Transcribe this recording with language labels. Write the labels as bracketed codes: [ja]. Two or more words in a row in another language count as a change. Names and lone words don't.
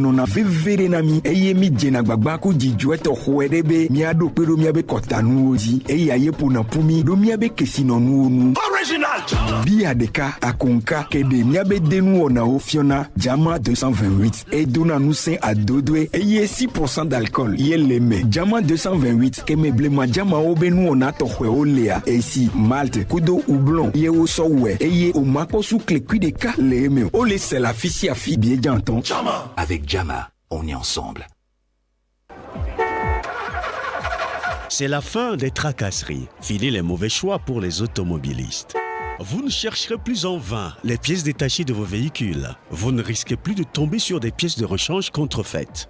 [ee] nɔna veve ɖe na mi eye mi dzena gbagba ko dzidzɔe tɔxɔe ɖe be miaɖo kpe ɖo miabe kɔtanuwo dzi eye aye ƒona ƒu mi ɖo miabe kesinɔnuwo nu bia ɖeka akonka ke ɖe miabe denuwɔnawo fiɔna jama 228 edona ŋusẽ adodoe eye 6% d'alcool ye le me jama 228 ke meblema jamawo be nuwɔna tɔxɔewo lea esi malte kudo houblon ye wosɔ wɔe eye o makpɔsu klekui ɖeka le eme o le se la fi sia fi bie dzãtɔ. [fr] Avec Jama, on est ensemble. C'est la fin des tracasseries. Fini les mauvais choix pour les automobilistes. Vous ne chercherez plus en vain les pièces détachées de vos véhicules. Vous ne risquez plus de tomber sur des pièces de rechange contrefaites.